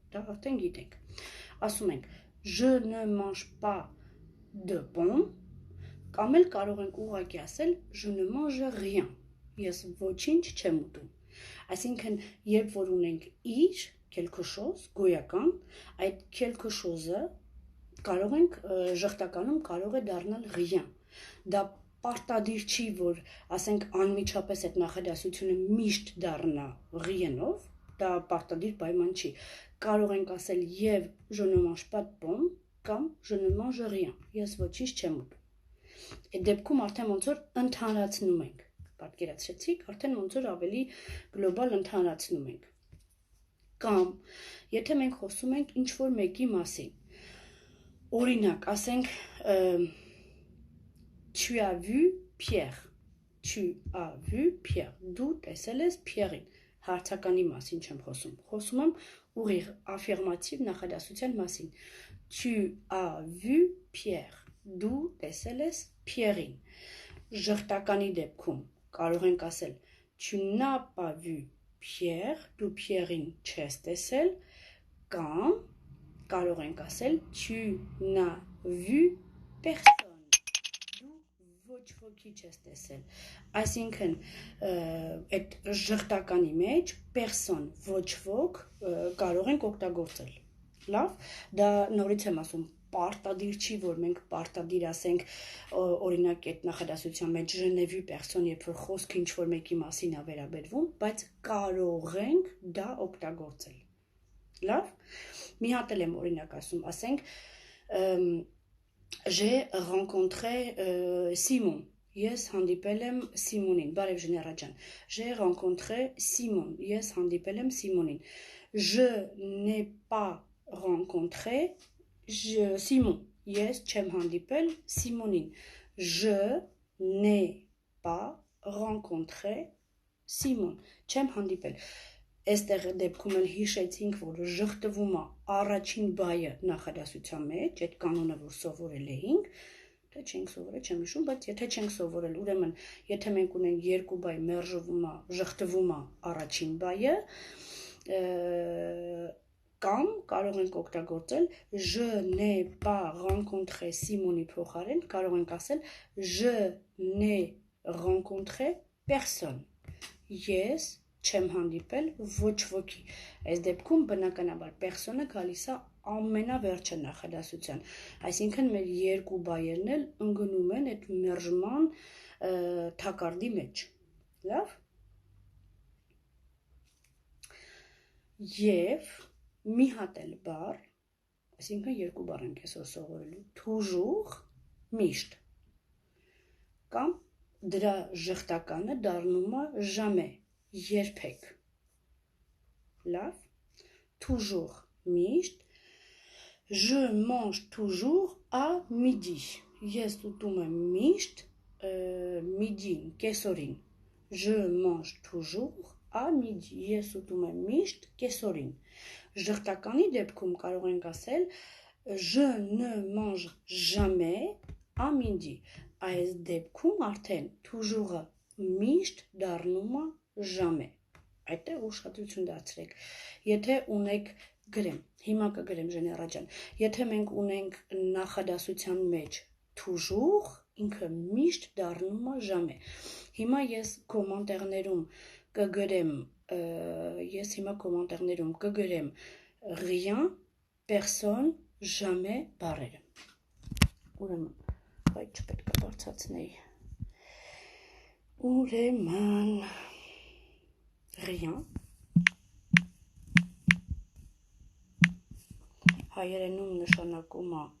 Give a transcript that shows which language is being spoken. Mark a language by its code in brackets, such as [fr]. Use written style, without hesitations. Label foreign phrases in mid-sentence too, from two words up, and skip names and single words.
[hy] դա արդեն գիտենք, ասում ենք, [fr] je ne mange pas de pomme, [hy] կամ էլ կարող ենք ուղղակի ասել, [fr] je ne mange rien, [hy] ես ոչինչ չեմ ուտում, այսինքն, երբ որ ունենք իր, [fr] quelque chose, [hy] գոյական, այդ [fr] quelque chose- [hy] ը կարող ենք ժխտականում կարող է դառնալ rien, դա պարտադիր չի, որ ասենք անմիջապես այդ նախադասությունը միշտ դառնա rien-ով, դա պարտադիր պայման չի, կարող ենք ասել եւ [fr] je ne mange pas de pomme [hy] կամ [fr] je ne mange rien, [hy] ես ոչինչ չեմ ուտում, այդ դեպքում արդեն ոնց որ ընդհանրացնում ենք, պատկերացրեցիք, արդեն ոնց որ ավելի գլոբալ ընդհանրացնում ենք, կամ եթե մենք խոսում ենք ինչ-որ մեկի մասին, օրինակ, ասենք [fr] tu as vu Pierre, tu as vu Pierre, [hy] դու տեսել ես Pierre-ին, հարցականի մասին չեմ խոսում, խոսում եմ ուղիղ affirmative նախադասության մասին, [fr] tu as vu Pierre, [hy] դու տեսել ես Pierre-ին, ժխտականի դեպքում կարող ենք ասել [fr] tu n'as pas vu Pierre, [hy] դու Pierre-ին չես տեսել, կամ կարող ենք ասել [fr] tu n'as vu personne, [hy] դու ոչ ոքի չես տեսել, այսինքն այդ ժխտականի մեջ person, ոչ ոք կարող ենք օգտագործել, լավ, դա նորից եմ ասում, պարտադիր չի, որ մենք պարտադիր ասենք, օրինակ այդ նախադասության մեջ [fr] je n'ai vu personne, [hy] երբ որ խոսքը ինչ-որ մեկի մասին է վերաբերվում, բայց կարող ենք դա օգտագործել, լավ, մի հատ էլ եմ օրինակ ասում, ասենք, [fr] j'ai rencontré Simon, [hy] ես հանդիպել եմ Սիմոնին, բարև Ժեներա ջան, [fr] j'ai rencontré Simon, [hy] ես հանդիպել եմ Սիմոնին, [fr] je n'ai pas rencontré Simon, [hy] ես չեմ հանդիպել Սիմոնին, [fr] je n'ai pas rencontré Simon, [hy] չեմ հանդիպել, այստեղ դեպքում էլ հիշեցինք, որ ժխտվում է առաջին բայը նախադասության մեջ, այդ կանոնը, որ սովորել էինք, թե չենք սովորել, չեմ հիշում, բայց եթե չենք սովորել, ուրեմն, եթե մենք ունենք երկու բայ մերժվում է, ժխտվում է առաջին բայը, կամ կարող ենք օգտագործել [fr] je n'ai pas rencontré Simon- [hy] ի փոխարեն կարող ենք ասել [fr] je n'ai rencontré personne, [hy] ես չեմ հանդիպել ոչ ոքի, այս դեպքում բնականաբար personne-ը գալիս է ամենավերջը նախադասության, այսինքն մեր երկու բայերն էլ ընկնում են այդ մերժման թակարդի մեջ, լավ, և մի հատ էլ բառ, այսինքն երկու բառ ենք այսօր սովորելու, toujours, միշտ, կամ դրա ժխտականը դառնում է jamais, երբեք, լավ, [fr] toujours, միշտ, je mange toujours à midi, [hy] ես ուտում եմ միշտ midi-ին, կեսօրին, [fr] je mange toujours à midi, [hy] ես ուտում եմ միշտ կեսօրին, ժխտականի դեպքում կարող ենք ասել je [fr] ne mange jamais à midi, [hy] այս դեպքում արդեն toujours-ը միշտ դառնում է jamais, այդտեղ ուշադրություն դարձրեք, եթե ունեք գրեմ, հիմա կգրեմ Ժեներա ջան, եթե մենք ունենք նախադասության մեջ toujours, ինքը միշտ դառնում է jamais, հիմա ես կոմենտարներում կգրեմ, ես հիմա կոմենտարներում կգրեմ [fr] rien, personne, jamais [hy] բառերը, ուրեմն, հայ չպետք է բարձացնեի, ուրեմն, rien, հայերենում նշանակում